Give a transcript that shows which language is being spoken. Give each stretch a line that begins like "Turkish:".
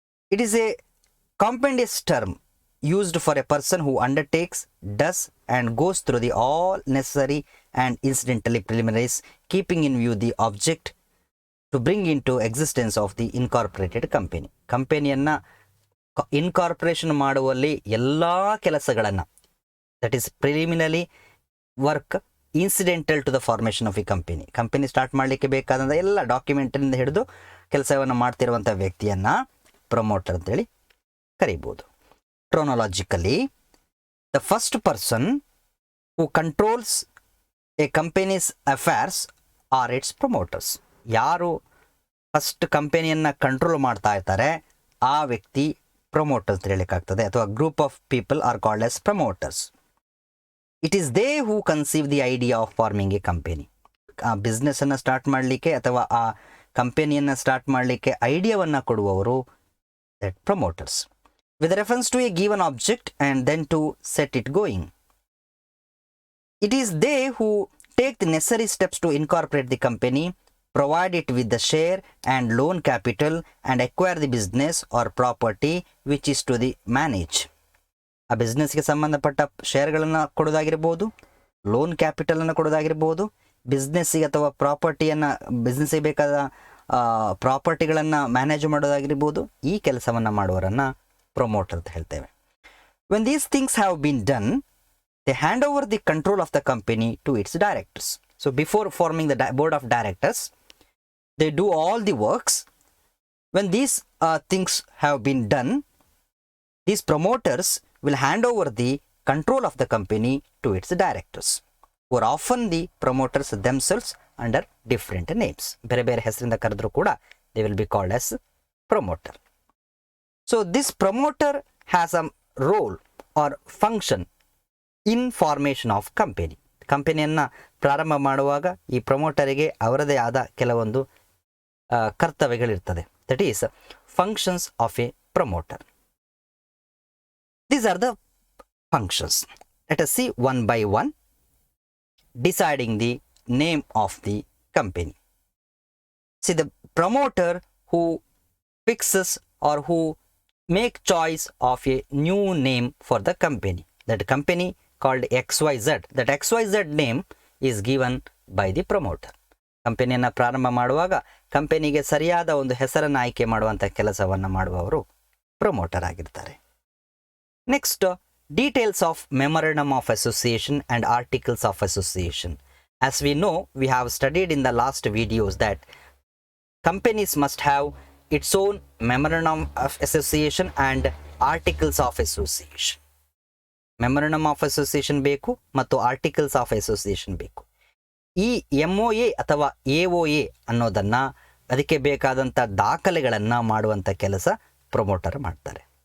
English: It is a compendious term used for a person who undertakes, does and goes through the all necessary and incidentally preliminaries, keeping in view the object to bring into existence of the incorporated company.
Kannada: ಕಂಪನಿಯನ್ನು incorporation ಮಾಡುವಲ್ಲಿ ಎಲ್ಲ ಕೆಲಸಗಳನ್ನು,
English: that is preliminary work incidental to the formation of a company
Kannada: start ಮಾಡಲಿಕ್ಕೆ ಬೇಕಾದಂಥ ಎಲ್ಲ ಡಾಕ್ಯುಮೆಂಟಿನಿಂದ ಹಿಡಿದು ಕೆಲಸವನ್ನು ಮಾಡ್ತಿರುವಂಥ ವ್ಯಕ್ತಿಯನ್ನು ಪ್ರಮೋಟರ್ ಅಂತೇಳಿ ಕರೀಬೋದು.
English: Chronologically, the first person who controls a company's affairs are its promoters.
Kannada: ಯಾರು ಫಸ್ಟ್ ಕಂಪನಿಯನ್ನು ಕಂಟ್ರೋಲ್ ಮಾಡ್ತಾ ಇರ್ತಾರೆ ಆ ವ್ಯಕ್ತಿ ಪ್ರಮೋಟರ್ ಅಂತ ಹೇಳಲಿಕ್ಕಾಗ್ತದೆ, ಅಥವಾ
English: Group of people are called as promoters. It is they who conceive the idea of forming a company.
Kannada: ಆ ಬಿಸ್ನೆಸ್ಸನ್ನು start ಮಾಡಲಿಕ್ಕೆ ಅಥವಾ ಆ ಕಂಪನಿಯನ್ನು ಸ್ಟಾರ್ಟ್ ಮಾಡಲಿಕ್ಕೆ ಐಡಿಯಾವನ್ನು ಕೊಡುವವರು that promoters,
English: with reference to a given object and then to set it going. It is they who take the necessary steps to incorporate the company, provide it with the share and loan capital, and acquire the business or property which is to the manage.
Kannada: ಆ ಬಿಸ್ನೆಸ್ಗೆ ಸಂಬಂಧಪಟ್ಟ ಶೇರ್ಗಳನ್ನು ಕೊಡೋದಾಗಿರ್ಬೋದು, loan ಕ್ಯಾಪಿಟಲನ್ನು ಕೊಡೋದಾಗಿರ್ಬೋದು, ಬಿಸ್ನೆಸ್ಸಿಗೆ ಅಥವಾ ಪ್ರಾಪರ್ಟಿಯನ್ನು, ಬಿಸ್ನೆಸ್ಸಿಗೆ ಬೇಕಾದ ಪ್ರಾಪರ್ಟಿಗಳನ್ನು manage ಮಾಡೋದಾಗಿರ್ಬೋದು, ಈ ಕೆಲಸವನ್ನು ಮಾಡುವವರನ್ನು promoter ಅಂತ ಹೇಳ್ತೇವೆ.
English: When these things have been done, they hand over the control of the company to its directors. So before forming the board of directors, they do all the works. When these things have been done, these promoters will hand over the control of the company to its directors, who are often the promoters themselves under different names.
Kannada: ಬೇರೆ ಬೇರೆ ಹೆಸರಿಂದ ಕರೆದರೂ ಕೂಡ
English: they will be called as promoter. So this promoter has a role or function in formation of company.
Kannada: ಕಂಪನಿಯನ್ನು ಪ್ರಾರಂಭ ಮಾಡುವಾಗ ಈ ಪ್ರಮೋಟರಿಗೆ ಅವರದೇ ಆದ ಕೆಲವೊಂದು ಕರ್ತವ್ಯಗಳಿರ್ತದೆ.
English: That is functions of a promoter. These are the functions. Let us see one by one. Deciding the name of the company. See, the promoter who fixes or who make choice of a new name for the company. That company called XYZ. That XYZ name is given by the promoter.
Kannada: ಕಂಪನಿಯನ್ನು ಪ್ರಾರಂಭ ಮಾಡುವಾಗ ಕಂಪನಿಗೆ ಸರಿಯಾದ ಒಂದು ಹೆಸರನ್ನು ಆಯ್ಕೆ ಮಾಡುವಂಥ ಕೆಲಸವನ್ನು ಮಾಡುವವರು ಪ್ರಮೋಟರ್ ಆಗಿರ್ತಾರೆ.
English: Next, details of memorandum of association and articles of association. As we know, we have studied in the last videos that companies must have its own memorandum of association and articles of association. Memorandum of association
Kannada: ಬೇಕು ಮತ್ತು
English: articles of association
Kannada: ಬೇಕು. ಈ MOA ಅಥವಾ AOA ಅನ್ನೋದನ್ನು, ಅದಕ್ಕೆ ಬೇಕಾದಂಥ ದಾಖಲೆಗಳನ್ನು ಮಾಡುವಂಥ ಕೆಲಸ ಪ್ರಮೋಟರ್ ಮಾಡ್ತಾರೆ.